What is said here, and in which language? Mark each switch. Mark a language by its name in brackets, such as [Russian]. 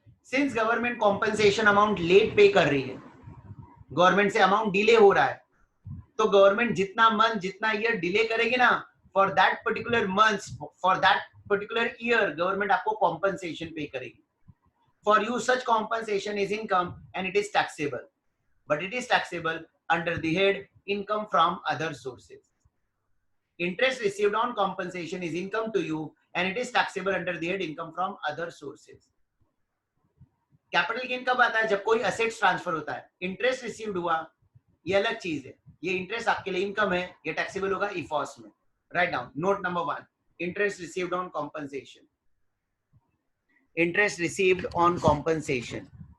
[Hindi] Since government compensation amount late पे कर रही है, गवर्नमेंट से अमाउंट डिले हो रहा है, तो गवर्नमेंट जितना मंथ जितना ईयर डिले करेगी ना, [English] for that particular month for that particular year [Hindi] government आपको कॉम्पनसेशन पे करेगी. [English] For you such compensation is income and it is taxable, but it is taxable under the head income from other sources. Interest received on compensation is income to you and it is taxable under the head income from other sources. [Hindi] Capital gain कब आता है? जब कोई assets transfer होता है. Interest received हुआ, ये अलग चीज है. ये इंटरेस्ट आपके लिए इनकम है, ये टैक्सेबल होगा इफॉस में. [English] Write down note number 1, interest received on compensation. Interest received on compensation.